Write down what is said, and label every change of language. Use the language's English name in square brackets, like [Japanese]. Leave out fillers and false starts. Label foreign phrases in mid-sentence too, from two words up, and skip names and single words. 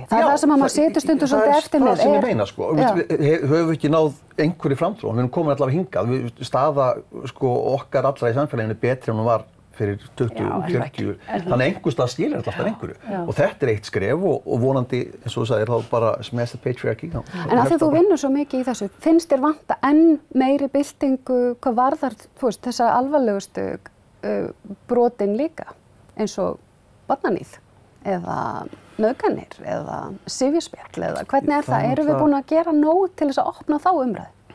[Icelandic] Það er það sem að maður setur stundum svolítið eftir með. Það er það sem ég meina höfum við ekki náð einhverju framþróun, við erum komin allavega hingað, staða okkar allra í samfélaginu betri en hún var fyrir 20-40, þannig einhvers staðar skilir þetta alltaf einhverju og þetta er eitt skref og vonandi, eins og þú sagðir, þá bara [English] smash the patriarchy. [Icelandic] En af því þú vinnur svo mikið í þessu, finnst þér vanta enn meiri byltingu hvað varðar, þessa alvarlegustu brotin líka, eins og barnaníð? Eða nauðganir, eða sifjaspjall, eða hvernig er það? Erum við búin að gera nóg til þess að opna þá umræðu?